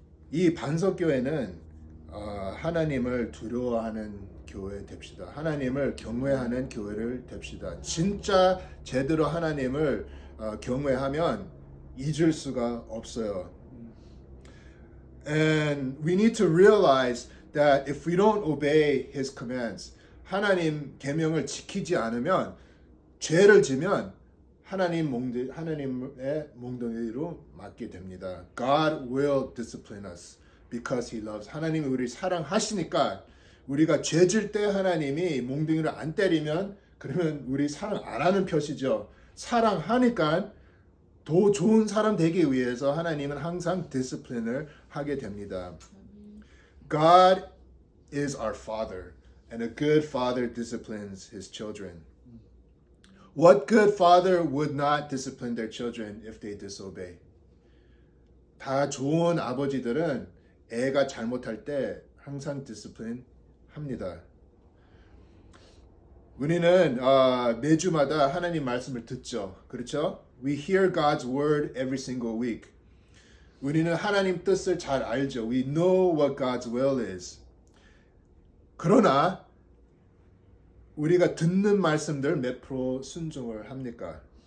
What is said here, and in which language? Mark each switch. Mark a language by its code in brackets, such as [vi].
[ko] 이 반석교회는 하나님을 두려워하는 교회 됩시다. 하나님을 경외하는 교회를 됩시다. 진짜 제대로 하나님을 경외하면 잊을 수가 없어요. [en] And we need to realize that if we don't obey His commands, [ko] 하나님 계명을 지키지 않으면, 죄를 지면 하나님의 몽둥이로 맞게 됩니다. [en] God will discipline us because He loves. [ko] 하나님이 우리를 사랑하시니까, 우리가 죄질 때 하나님이 몽둥이를 안 때리면, 그러면 우리 사랑 안 하는 표시죠. 사랑하니까 더 좋은 사람 되기 위해서 하나님은 항상 디스플린을 하게 됩니다. [en] God is our Father, and a good father disciplines his children. What good father would not discipline their children if they disobey? [ko] 다 좋은 아버지들은 애가 잘못할 때 항상 디스플린 합니다. 우리는 매주마다 하나님 말씀을 듣죠. 그렇죠? [en] We hear God's word every single week. [ko] 우리는 하나님 뜻을 잘 알죠. [en] We know what God's will is. [ko] 그러나 우리가 듣는 말씀들 몇 프로 순종을 합니까?